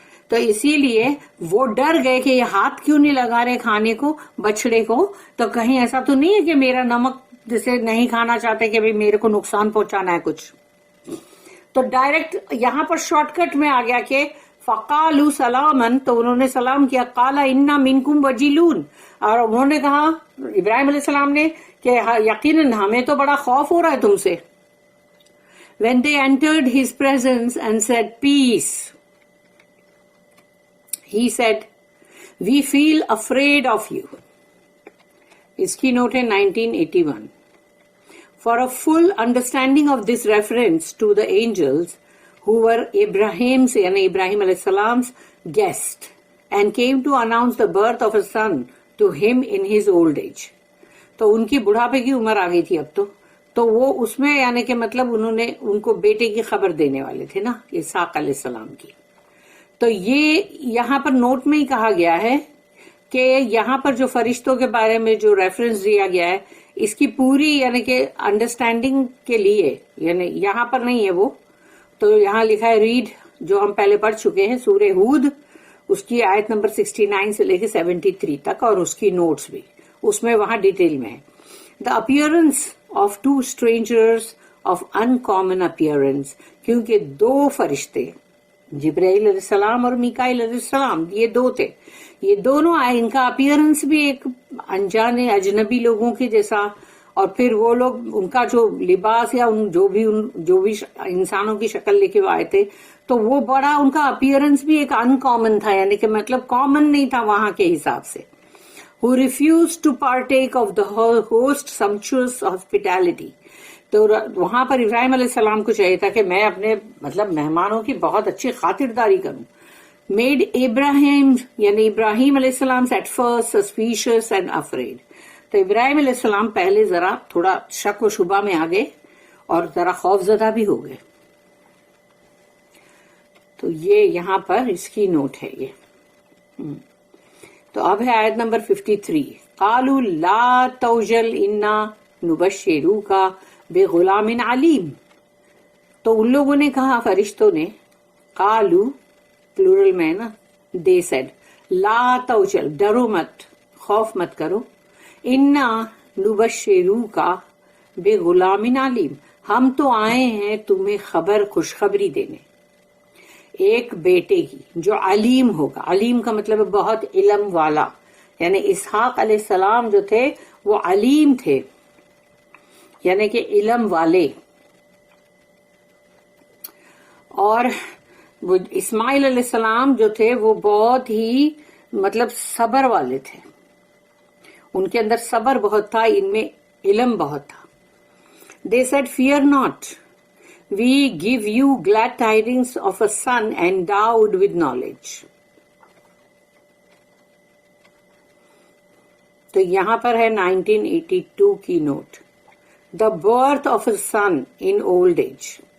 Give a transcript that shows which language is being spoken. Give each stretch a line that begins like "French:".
Urdu: تو اسی لیے وہ ڈر گئے کہ یہ ہاتھ کیوں نہیں لگا رہے کھانے کو بچڑے کو, تو کہیں ایسا تو نہیں ہے کہ میرا نمک جسے نہیں کھانا چاہتے کہ میرے کو نقصان پہنچانا ہے کچھ. تو ڈائریکٹ یہاں پر شارٹ کٹ میں آ گیا کہ
Arabic: فقالوا سلامن,
Urdu: تو انہوں نے سلام کیا.
Arabic: قال انا منکم وجیلون,
Urdu: اور انہوں نے کہا ابراہیم علیہ السلام نے کہ یقیناً ہمیں تو بڑا خوف ہو رہا ہے تم سے.
English: When they entered his presence and said peace, he said we feel afraid of you.
Urdu: اس کی نوٹ ہے 1981.
English: For a full understanding of this reference to the angels who were Abraham's and Ibrahim alayhi salam's guest and came to announce the birth of a son to him in his old age.
Urdu: تو ان کی بڑھاپے کی عمر آ گئی تھی اب تو وہ اس میں یعنی کہ مطلب انہوں نے ان کو بیٹے کی خبر دینے والے تھے نا, اسحاق علیہ السلام کی. تو یہ یہاں پر نوٹ میں ہی کہا گیا ہے کہ یہاں پر جو فرشتوں کے بارے میں جو ریفرنس دیا گیا ہے اس کی پوری یعنی کہ انڈرسٹینڈنگ کے لیے, یعنی یہاں پر نہیں ہے وہ, تو یہاں لکھا ہے ریڈ, جو ہم پہلے پڑھ چکے ہیں سورہ ہود, اس کی آیت نمبر 69 سے لے کے 73 تک, اور اس کی نوٹس بھی اس میں وہاں ڈیٹیل میں ہے.
English: the appearance of two strangers of uncommon appearance,
Urdu: کیونکہ دو فرشتے جبرائیل علیہ السلام اور میکائیل علیہ السلام یہ دو تھے, یہ دونوں آئے, ان کا اپیئرنس بھی ایک انجانے اجنبی لوگوں کے جیسا, اور پھر وہ لوگ ان کا جو لباس یا جو بھی انسانوں کی شکل لے کے وہ آئے تھے, تو وہ بڑا ان کا اپیئرنس بھی ایک ان کامن تھا, یعنی کہ مطلب کامن نہیں تھا وہاں کے حساب سے.
English: who refused to partake of the host sumptuous hospitality.
Urdu: تو وہاں پر ابراہیم علیہ السلام کو چاہیے تھا کہ میں اپنے مطلب مہمانوں کی بہت اچھی خاطرداری کروں.
English: Made Abraham
Urdu: یعنی ابراہیم علیہ السلام
English: at first suspicious and afraid.
Urdu: تو ابراہیم علیہ السلام پہلے ذرا تھوڑا شک و شبہ میں آ گئے اور ذرا خوف زدہ بھی ہو گئے. تو یہ یہاں پر اس کی نوٹ ہے یہ. تو اب ہے آیت نمبر 53.
Arabic: قالوا لا توجل انا نبشروک بغلام علیم.
Urdu: تو ان لوگوں نے کہا, فرشتوں نے, قالو پلورل میں نا,
English: they said
Arabic: لا توجل,
Urdu: ڈرو مت, خوف مت کرو,
Arabic: انا نبشروک بغلام علیم,
Urdu: ہم تو آئے ہیں تمہیں خوشخبری دینے ایک بیٹے کی جو علیم ہوگا. علیم کا مطلب ہے بہت علم والا, یعنی اسحاق علیہ السلام جو تھے وہ علیم تھے, یعنی کہ علم والے. اور وہ اسماعیل علیہ السلام جو تھے وہ بہت ہی مطلب صبر والے تھے, ان کے اندر صبر بہت تھا, ان میں علم بہت تھا.
English: They said, fear not. We give you glad tidings of a son endowed with knowledge.
Urdu: تو یہاں پر ہے 1982 کی note.
English: The birth of a son in old age.